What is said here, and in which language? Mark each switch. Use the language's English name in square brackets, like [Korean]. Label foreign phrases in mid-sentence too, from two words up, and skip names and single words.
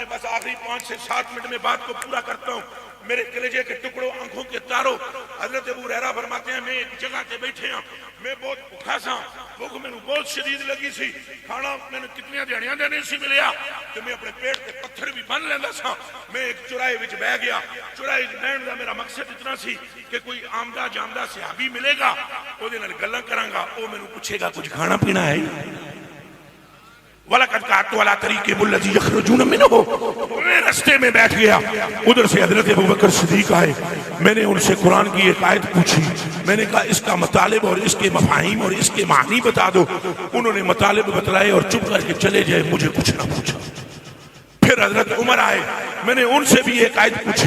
[Urdu] بس آخری 5 سے 7 منٹ میں بات کو پورا کرتا ہوں. میرے کلیجے کے ٹکڑوں آنکھوں کے تاروں, حضرت ابو ہریرہ فرماتے ہیں میں ایک جگہ تے بیٹھے ہوں, میں بہت بھوکا سا, بھوک میں بہت شدید لگی سی, کھانا میں نے [Punjabi] کتنی دیہڑیاں دے نہیں سی ملیا [Urdu] تو میں اپنے پیٹ تے پتھر بھی بن لینا سا. [Punjabi] میں ایک چوراہے وچ بہ گیا. چوراہے وچ بہن دا میرا مقصد اتنا سی کہ کوئی آمدہ جامدہ صحابی ملے گا او دے نال گلاں کراں گا, او مینوں پوچھے گا کچھ کھانا پینا ہے؟ [Arabic] وَلَقَدْ قَعَدْتُ عَلَىٰ طَرِيقِهِمُ الَّذِي يَخْرُجُونَ مِنْهُ. [Urdu] میں رستے میں بیٹھ گیا, ادھر سے حضرت ابوبکر صدیق آئے. میں نے ان سے قرآن کی ایک آیت پوچھی. میں نے کہا اس کا مطالب اور اس کے مفاہیم اور اس کے معنی بتا دو. انہوں نے مطالب بتلائے اور چپ کر کے چلے جائے, مجھے کچھ نہ پوچھا. پھر حضرت عمر آئے, میں نے ان سے بھی ایک آیت پوچھی.